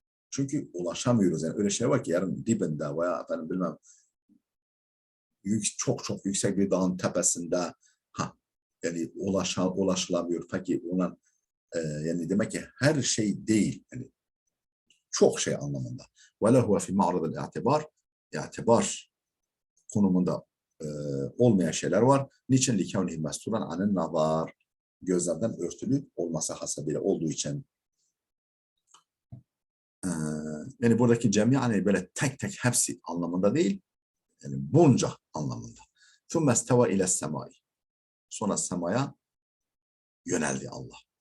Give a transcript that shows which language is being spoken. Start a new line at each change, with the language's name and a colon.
Turkish: Çünkü ulaşamıyoruz. Yani öyle şey var ki yarın dibinde veya efendim bilmem çok çok yüksek bir dağın tepesinde yani ulaşılamıyor. Peki ona yani demek ki her şey değil. Yani çok şey anlamında.
Arabic: وَلَا هُوَ فِي مَعْرَضِ الْاِعْتِبَارِ
Turkish: İtibar konumunda olmayan şeyler var. Niçin?
Arabic: لِكَوْنِهِ مَسْتُولًا عَنِ النَّظَارِ
Turkish: gözlerden örtülü olması hasebiyle olduğu için. Yani buradaki cemi hani böyle tek tek hepsi anlamında değil, yani bunca anlamında.
Arabic: ثُمَّ اسْتَوَى اِلَى السَّمَاءِ
Turkish: Sonra semaya yöneldi Allah.